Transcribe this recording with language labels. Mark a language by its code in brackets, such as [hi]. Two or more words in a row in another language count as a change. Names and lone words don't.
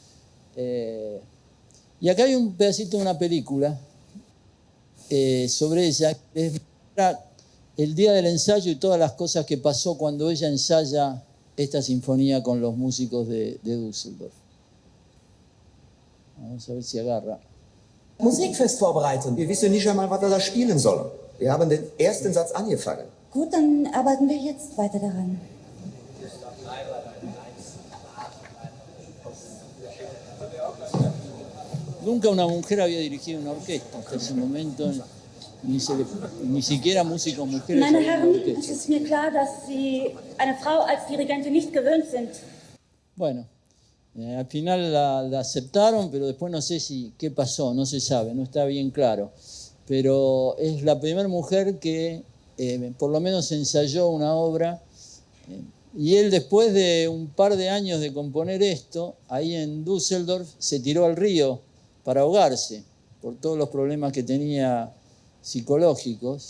[es] Y acá hay un pedacito de una película sobre ella, es el día del ensayo y todas las cosas que pasó cuando ella ensaya esta sinfonía con los músicos de Düsseldorf. Vamos a ver si agarra. [de] Musikfest vorbereiten. Wir wissen nicht einmal, was wir da spielen sollen. Wir haben den ersten Satz angefangen. Gut, dann arbeiten wir jetzt weiter daran. [es] Nunca una mujer había dirigido una orquesta hasta ese momento. Ni siquiera músicos mujeres. [de] Meine Herren, es ist mir klar, dass Sie eine Frau als Dirigentin nicht gewöhnt sind. [es] Bueno, al final la aceptaron, pero después no sé qué pasó, no se sabe, no está bien claro. Pero es la primera mujer que por lo menos ensayó una obra. Y él, después de un par de años de componer esto, ahí en Düsseldorf, se tiró al río para ahogarse por todos los problemas que tenía psicológicos.